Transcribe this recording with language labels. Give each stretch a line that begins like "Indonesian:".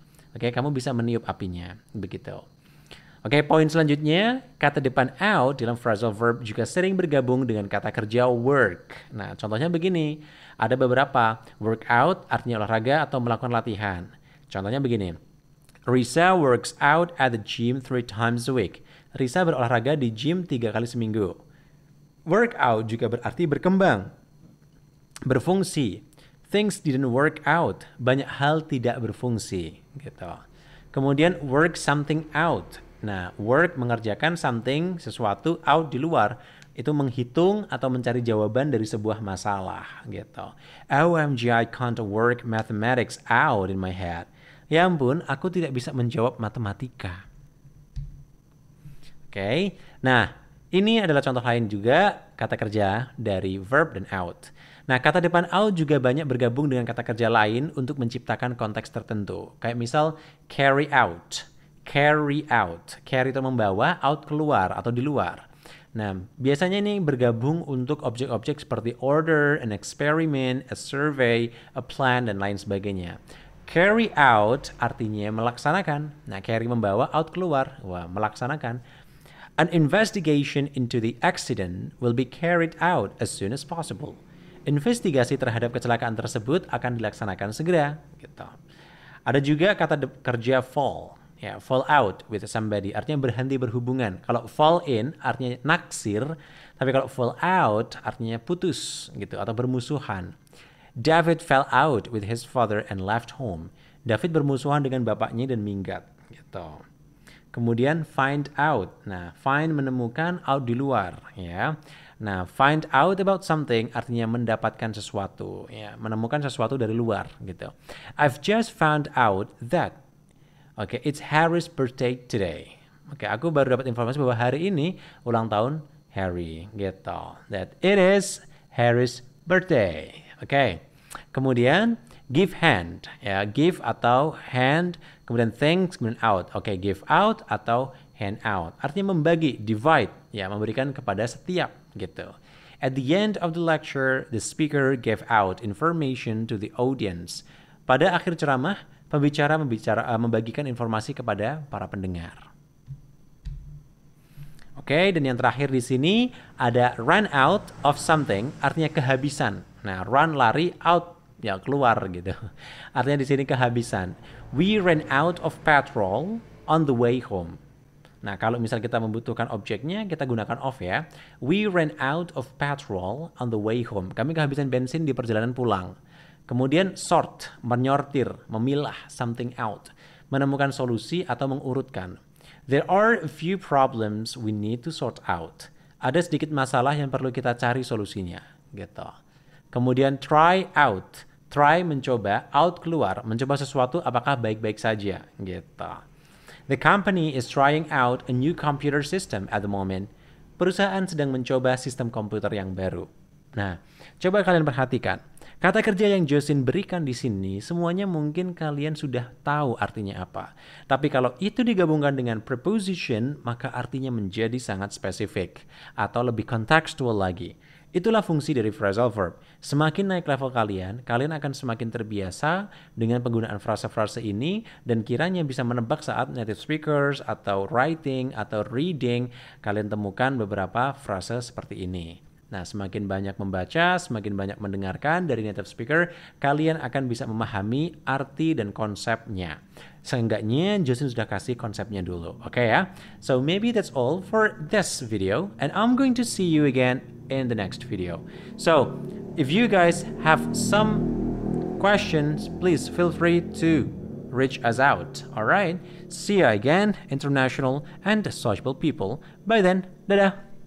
Indonesian: Oke, kamu bisa meniup apinya, begitu. Oke, poin selanjutnya, kata depan out dalam phrasal verb juga sering bergabung dengan kata kerja work. Nah, contohnya begini, ada beberapa. Work out artinya olahraga atau melakukan latihan. Contohnya begini,
English: Risa works out at the gym 3 times a week.
Indonesian: Risa berolahraga di gym 3 kali seminggu. Work out juga berarti berkembang, berfungsi.
English: Things didn't work out.
Indonesian: Banyak hal tidak berfungsi, gitu. Kemudian work something out. Nah, work mengerjakan something, sesuatu, out di luar. Itu menghitung atau mencari jawaban dari sebuah masalah, gitu.
English: OMG, I can't work mathematics out in my head.
Indonesian: Ya ampun, aku tidak bisa menjawab matematika. Oke, nah ini adalah contoh lain juga kata kerja dari verb dan out. Nah, kata depan out juga banyak bergabung dengan kata kerja lain untuk menciptakan konteks tertentu. Kayak misal carry out. Carry out. Carry itu membawa, out keluar atau di luar. Nah, biasanya ini bergabung untuk objek-objek seperti order, an experiment, a survey, a plan, dan lain sebagainya. Carry out artinya melaksanakan. Nah, carry membawa, out keluar. Wah, melaksanakan.
English: An investigation into the accident will be carried out as soon as possible.
Indonesian: Investigasi terhadap kecelakaan tersebut akan dilaksanakan segera. Gitu. Ada juga kata kerja fall. Ya, fall out with somebody artinya berhenti berhubungan. Kalau fall in artinya naksir, tapi kalau fall out artinya putus gitu atau bermusuhan.
English: David fell out with his father and left home.
Indonesian: David bermusuhan dengan bapaknya dan minggat gitu. Kemudian find out. Nah, find menemukan, out di luar, ya. Nah, find out about something artinya mendapatkan sesuatu, ya, menemukan sesuatu dari luar gitu.
English: I've just found out that it's Harry's birthday today.
Indonesian: Aku baru dapat informasi bahwa hari ini ulang tahun Harry gitu.
English: That it is Harry's birthday.
Indonesian: Kemudian give hand, ya, give atau hand, kemudian thanks, kemudian out. Give out atau hand out. Artinya membagi, divide, ya, memberikan kepada setiap gitu.
English: At the end of the lecture, the speaker gave out information to the audience.
Indonesian: Pada akhir ceramah, pembicara membagikan informasi kepada para pendengar. Dan yang terakhir di sini ada run out of something, artinya kehabisan. Nah, run lari, out ya keluar gitu. Artinya di sini kehabisan.
English: We ran out of petrol on the way home.
Indonesian: Nah, kalau misal kita membutuhkan objeknya, kita gunakan of ya.
English: We ran out of petrol on the way home.
Indonesian: Kami kehabisan bensin di perjalanan pulang. Kemudian sort, menyortir, memilah something out. Menemukan solusi atau mengurutkan.
English: There are a few problems we need to sort out.
Indonesian: Ada sedikit masalah yang perlu kita cari solusinya, gitu. Kemudian try out. Try mencoba, out keluar. Mencoba sesuatu apakah baik-baik saja, gitu.
English: The company is trying out a new computer system at the moment.
Indonesian: Perusahaan sedang mencoba sistem komputer yang baru. Nah, coba kalian perhatikan. Kata kerja yang Jocelyn berikan di sini, semuanya mungkin kalian sudah tahu artinya apa. Tapi kalau itu digabungkan dengan preposition, maka artinya menjadi sangat spesifik atau lebih kontekstual lagi. Itulah fungsi dari phrasal verb. Semakin naik level kalian, kalian akan semakin terbiasa dengan penggunaan frase-frase ini dan kiranya bisa menebak saat native speakers atau writing atau reading, kalian temukan beberapa frase seperti ini. Nah, semakin banyak membaca, semakin banyak mendengarkan dari native speaker, kalian akan bisa memahami arti dan konsepnya. Seenggaknya Justin sudah kasih konsepnya dulu, oke ya?
English: So maybe that's all for this video, and I'm going to see you again in the next video. So, if you guys have some questions, please feel free to reach us out, alright? See you again, international and sociable people. Bye then, dadah!